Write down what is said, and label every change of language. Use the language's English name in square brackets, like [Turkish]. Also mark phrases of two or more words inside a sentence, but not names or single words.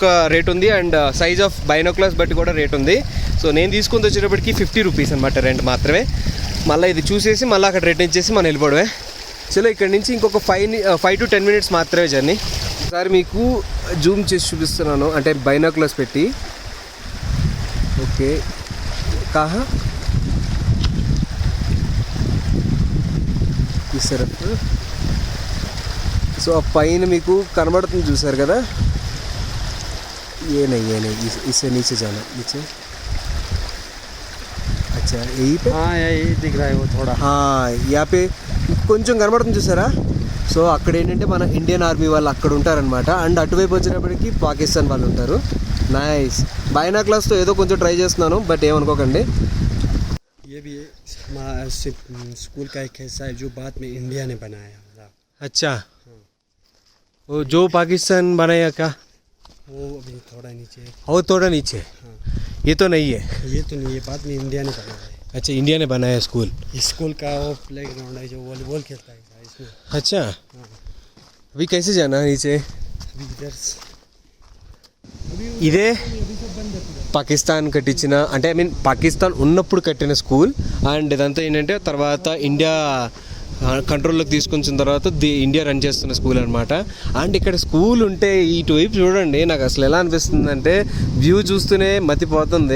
[Telugu] రేట్ ఉంది [English] and size of binoculars [Telugu] బట్టి కూడా రేట్ ఉంది సో నేను తీసుకుని వచ్చేటప్పటికి 50 రూపీస్ అనమాట రెంట్ మాత్రమే మళ్ళీ ఇది చూసేసి మళ్ళీ అక్కడ రిటర్న్ చేసి మనం వెళ్ళిపోవడమే చలో ఇక్కడ నుంచి ఇంకొక [English] 5 to 10 minutes [Telugu] మాత్రమే జర్నీ ఒకసారి మీకు జూమ్ చేసి చూపిస్తున్నాను అంటే బైనోక్లాస్ పెట్టి ఓకే కాహా తీసారు సో ఆ పైన మీకు కనబడుతుంది చూసారు కదా ఏ [Hindi] नहीं इससे नीचे जाना नीचे अच्छा यही पे हाँ यही दिख रहा है वो थोड़ा। यहाँ पे [Telugu] కొంచెం కనబడుతుంది చూసారా సో అక్కడ ఏంటంటే మన ఇండియన్ ఆర్మీ వాళ్ళు అక్కడ ఉంటారనమాట అండ్ అటువైపు వచ్చినప్పటికీ పాకిస్తాన్ వాళ్ళు ఉంటారు నైస్ బైనాక్లాస్తో ఏదో కొంచెం ట్రై చేస్తున్నాను బట్ ఏమనుకోకండి [Hindi] ये भी हमारा स्कूल का एक हिस्सा है जो बाद में इंडिया ने बनाया था। अच्छा वो जो पाकिस्तान बनाया क्या वो अभी थोड़ा नीचे है। और थोड़ा नीचे ये तो नहीं है ये तो नहीं है, बाद में इंडिया ने बनाया है। अच्छा इंडिया ने बनाया स्कूल स्कूल का वो [English] play ground [Hindi] है जो वॉलीबॉल खेलता है इसमें। अच्छा अभी कैसे जाना है नीचे अभी इधर [Telugu] ఇదే పాకిస్తాన్ కట్టించిన అంటే [English] I mean [Telugu] పాకిస్తాన్ ఉన్నప్పుడు కట్టిన స్కూల్ అండ్ ఇదంతా ఏంటంటే తర్వాత ఇండియా కంట్రోల్లోకి తీసుకొచ్చిన తర్వాత ఇండియా రన్ చేస్తున్న స్కూల్ అనమాట. అండ్ ఇక్కడ స్కూల్ ఉంటే ఇటువైపు చూడండి, నాకు అసలు ఎలా అనిపిస్తుంది అంటే వ్యూ చూస్తూనే మతిపోతుంది.